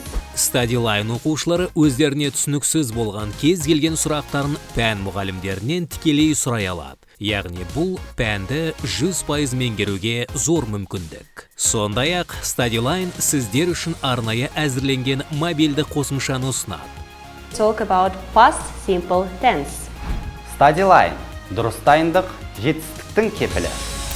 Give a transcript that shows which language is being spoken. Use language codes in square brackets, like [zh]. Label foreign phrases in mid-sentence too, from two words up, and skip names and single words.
[kk] StudyLine оқушылары өздеріне түсініксіз болған кез келген сұрақтарын пән мұғалімдерінен тікелей сұрай алады. Яғни бұл пәнді 100% меңгеруге зор мүмкіндік. Сондай-ақ StudyLine сіздер үшін арнайы әзірленген мобильді қосымшаны ұсынады. [en] Talk about past simple tense. [kk] StudyLine дұрыс дайындық жетістіктің кепілі.